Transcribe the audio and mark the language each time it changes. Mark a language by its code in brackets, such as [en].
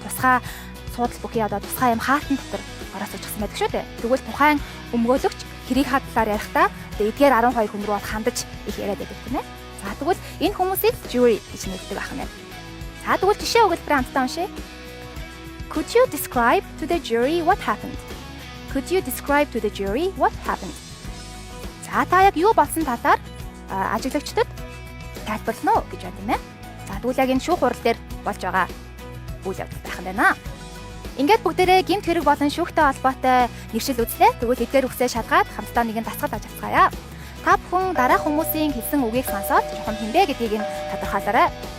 [mn] Тусгай суудал бүхий одоо тусгай юм хаалтан дотор ороосчихсан байдаг шүү дээ. Тэгвэл тухайн өмгөөлөгч хэрийг хадлаар ярихдаа эдгээр 12 хүн рүү хандаж их яриад байдаг, тийм ээ. За тэгвэл энэ хүмүүсийг jury гэж нэрлэдэг байх нь. За тэгвэл жишээ өгүүлбэрээ хамтдаа уншъя. [en] Could you describe to the jury what happened? Could you describe to the jury what happened? [mn] За та яг юу болсон талаар ажиглагчдад тайлбарлана уу гэж байна, тийм ээ. За тэгвэл яг энэ шүүх хурал дээр болж байгаа үйл явдал байх нь байна. Ингээд бүгдээрээ гэмт хэрэг болон шүүхтэй холбоотой нэршил үзлээ. Тэгвэл эдгээр үгсээ шалгаад хамтдаа нэгэн дасгал ажицгаая. Та бүхэн дараах хүмүүсийн хэлсэн үгийг сонсоод жоохон хинбэ гэдгийг нь тодорхойлоорой.